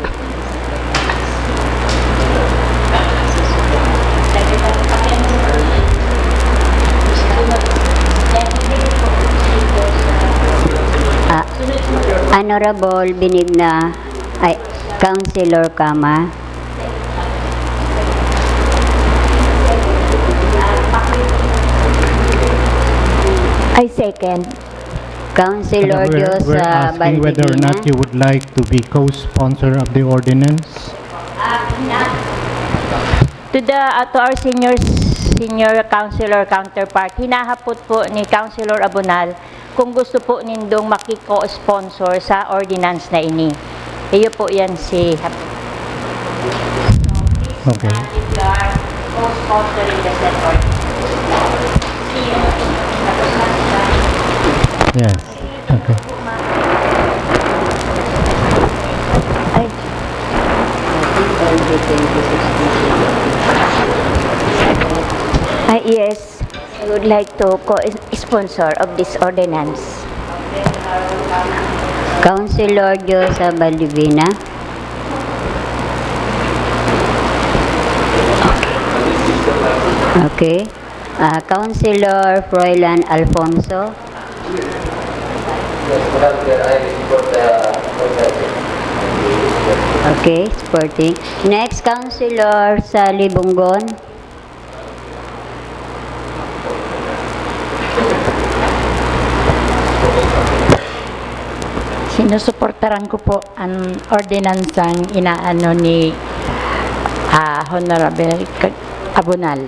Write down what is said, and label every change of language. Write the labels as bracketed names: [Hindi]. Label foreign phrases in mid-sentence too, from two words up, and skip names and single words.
[English] Honorable Benigna, Councilor Kama. I second. Councilor Dios We're asking whether or not you would like to be co-sponsor of the ordinance. To our senior councilor counterpart, [Bikol] hinahapot po ni Councilor Abunal kung gusto po nindong makiko-sponsor sa ordinance na ini. Iyo po yan si... [English] Okay. If you are co-sponsoring the said ordinance. Yes. Okay. Yes, I would like to co-sponsor of this ordinance. Councilor Diosa Baldivina. Okay. Councilor Froilan Alfonso. Okay, supporting. Next, Councilor Sally Bungon. [Bikol] Sinusuportaran ko po ang ordinansang inaano ni Honorable Abunal.